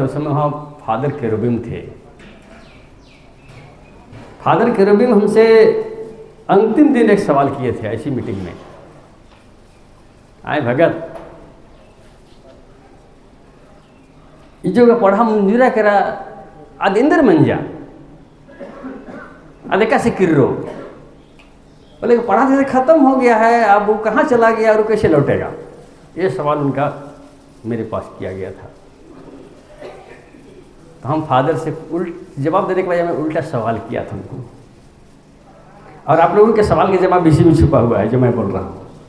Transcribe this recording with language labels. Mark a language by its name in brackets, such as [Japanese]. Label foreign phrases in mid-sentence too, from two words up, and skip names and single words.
[Hindi] उस समय वहाँ फादर केरोबिम थे। फादर केरोबिम हमसे अंतिम दिन एक सवाल किए थे ऐसी मीटिंग में। आए भगत, जो पढ़ा मंजूरा करा आदिंदर मंजा अदेका से किर्रो, बोले पढ़ा से ख़त्म हो गया है, अब वो कहाँ चला गया और कैसे लौटेगा। ये सवाल उनका मेरे पास किया गया था। तो हम फादर से जवाब देने के बजाय मैं उल्टा सवाल किया था उनको। और आप लोगों के सवाल के जवाब इसी में छुपा हुआ है जो मैं बोल रहा हूँ।